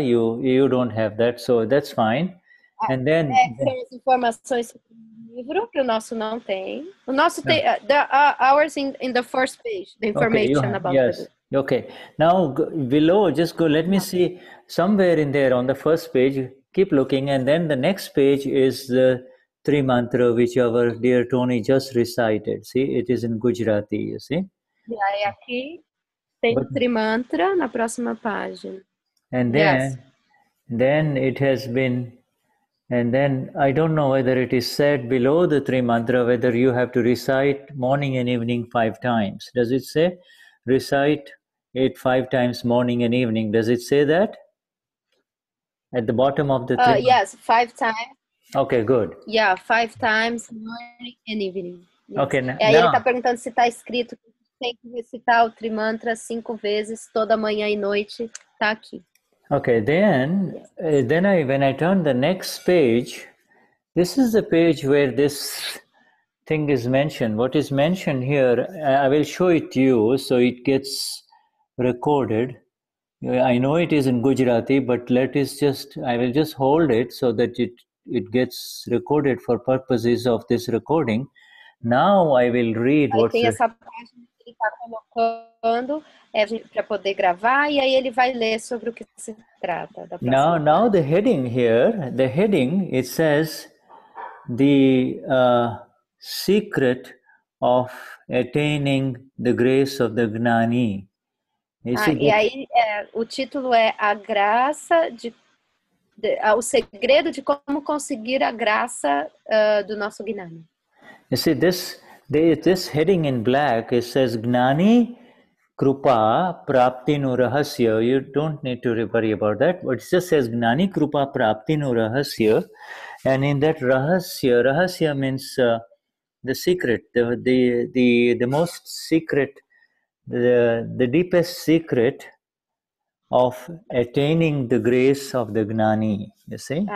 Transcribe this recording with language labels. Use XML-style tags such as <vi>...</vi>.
<en>You don't have that, so that's fine. And then</en> <pt>são as informações sobre o livro, que o nosso não tem. O nosso tem,</pt> <en>ours in the first page, the information about the book. Okay, now below, just go, let me see, somewhere in there on the first page, keep looking, and then the next page is the Tri Mantra, which our dear Tony just recited. See, it is in Gujarati, you see.</en> <pt>E aí aqui tem o Tri Mantra na próxima página.</pt> <en>And then it has been, and then I don't know whether it is said below the Tri Mantra, whether you have to recite morning and evening 5 times. Does it say recite it 5 times morning and evening? Does it say that? At the bottom of the Tri Yes, 5 times. Okay, good. Yeah, 5 times morning and evening. Yes. Okay,</en> <pt>E aí ele está perguntando se está escrito que tem que recitar o Tri Mantra 5 vezes, toda manhã e noite. Está aqui.</pt> <en>Okay, then when I turn the next page, this is the page where this thing is mentioned. What is mentioned here, I will show it to you so it gets recorded. I know it is in Gujarati, but I will just hold it so that it gets recorded for purposes of this recording. Now I will read</en> <pt>what tem essa página que ele está colocando para poder gravar, e aí ele vai ler sobre o que se trata.</pt> <en>Now the heading here, it says the secret of attaining the grace of the Gnani.</en> <pt>E aí o título é a graça o segredo de como conseguir a graça do nosso Gnani.</pt> <en>You see this heading in black, it says Gnani Krupa Prapti no Rahasya. You don't need to worry about that. But it just says Gnani Krupa Prapti no Rahasya. And in that Rahasya means the secret, the most secret, the deepest secret of attaining the grace of the Gnani, you see?</en>